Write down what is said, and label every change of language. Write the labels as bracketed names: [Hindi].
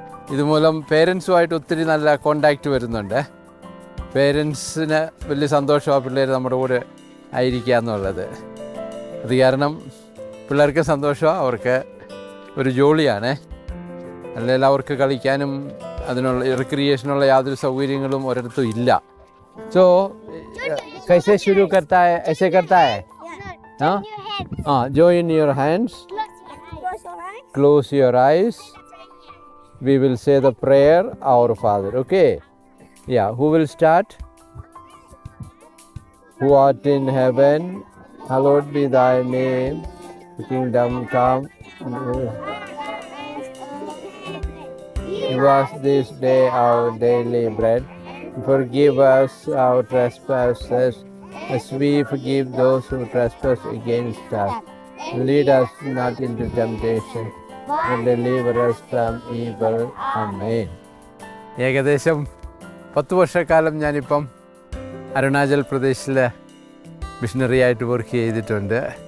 [Malayalam] ഇതുമൂലം പേരൻസുമായിട്ട് ഒത്തിരി നല്ല കോണ്ടാക്റ്റ് വരുന്നുണ്ട്. പേരൻസിന് വലിയ സന്തോഷമാണ് പിള്ളേർ നമ്മുടെ കൂടെ ആയിരിക്കുക എന്നുള്ളത്. അത് കാരണം പിള്ളേർക്ക് സന്തോഷമാണ്, അവർക്ക് ഒരു ജോളിയാണ്. അല്ലെങ്കിൽ അവർക്ക് കളിക്കാനും അതിനുള്ള റിക്രിയേഷനുള്ള യാതൊരു സൗകര്യങ്ങളും ഒരിടത്തും ഇല്ല. [Hindi] സോ कैसे शुरू करता है? ऐसे करता है. हाँ हाँ, [English] join your hands, close your eyes. We will say the prayer, our Father. Okay? Yeah, who will start? Who art in heaven, hallowed be thy name. The kingdom come. Give us this day our daily bread. Forgive us our trespasses, as we forgive those who trespass against us. Lead us not into temptation, but deliver us from evil. Amen. [Malayalam] ഏകദേശം 10 വർഷക്കാലം ഞാനിപ്പം അരുണാചൽ പ്രദേശിൽ missionary ആയിട്ട് work ചെയ്തിട്ടുണ്ട്.